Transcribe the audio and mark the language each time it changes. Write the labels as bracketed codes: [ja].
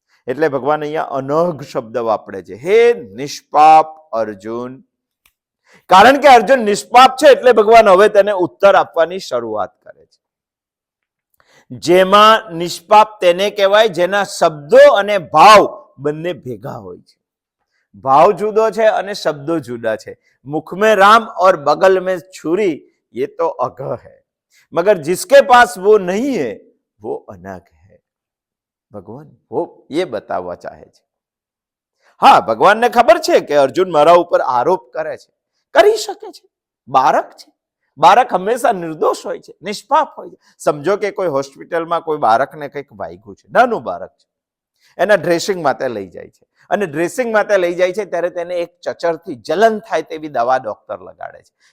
[gu] એટલે ભગવાન અહીંયા અનઘ શબ્દ વાપરે છે. હે નિષ્પાપ અર્જુન. કારણ કે અર્જુન નિષ્પાપ છે એટલે ભગવાન હવે તેને ઉત્તર આપવાની શરૂઆત કરે છે. જેમાં નિષ્પાપ તેને કહેવાય જેના શબ્દો અને ભાવ બંને ભેગા હોય છે. ભાવ જુદો છે અને શબ્દો જુદા છે. [hi] મુખ में राम और बगल में छुरी, ये तो अघ है, मगर जिसके पास वो नहीं है वो अनघ है. भगवान वो ये [gu] बतावવા ચાહે છે. હા, ભગવાનને ખબર છે કે અર્જુન મારા ઉપર આરોપ કરે છે, કરી શકે છે. બાળક છે. બાળક હંમેશા નિર્દોષ હોય છે, નિષ્પાપ હોય છે. સમજો કે કોઈ હોસ્પિટલમાં કોઈ બાળકને કંઈક વાગ્યું છે, નાનું બાળક છે, એના ડ્રેસિંગ માટે લઈ જાય છે અને ડ્રેસિંગ માટે લઈ જાય છે ત્યારે તેને એક ચચરથી જલન થાય તેવી દવા ડોક્ટર લગાડે છે.